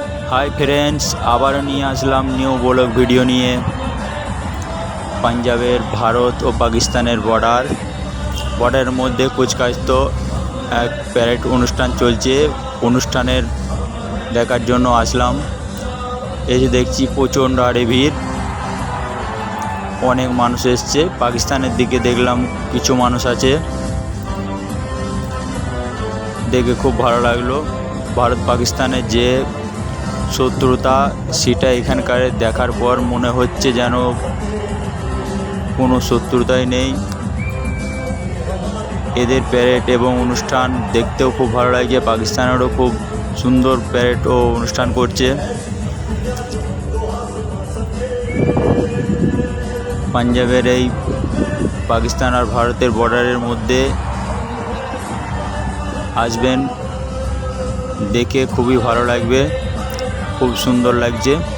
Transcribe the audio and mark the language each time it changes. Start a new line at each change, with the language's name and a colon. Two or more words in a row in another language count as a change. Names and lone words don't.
English: hi friends
Bangla: আবারো নিয়ে আসলাম
English: new vlog video
Bangla: নিয়ে পাঞ্জাবের ভারত আর পাকিস্তানের বর্ডার মধ্য কুচকাচ তো এক প্যারেড অনুষ্ঠান চলছে অনুষ্ঠানের দেখার জন্য আসলাম এসে দেখছি প্রচণ্ড হারে ভিড় অনেক মানুষ এসেছে পাকিস্তানের দিকে দেখলাম কিছু মানুষ আছে দেখে খুব ভালো লাগলো ভারত পাকিস্তানের যে শত্রুতা সেটা এখানকার দেখার পর মনে হচ্ছে যেন কোনো শত্রুতাই নেই एদের প্যারেড এবং অনুষ্ঠান দেখতেও খুব ভালো লাগে। পাকিস্তানেরও খুব সুন্দর প্যারেড ও অনুষ্ঠান করছে। পাঞ্জাবের এই পাকিস্তান আর ভারতের বর্ডারের মধ্যে আসবেন, দেখে খুবই ভালো লাগবে, খুব সুন্দর লাগছে।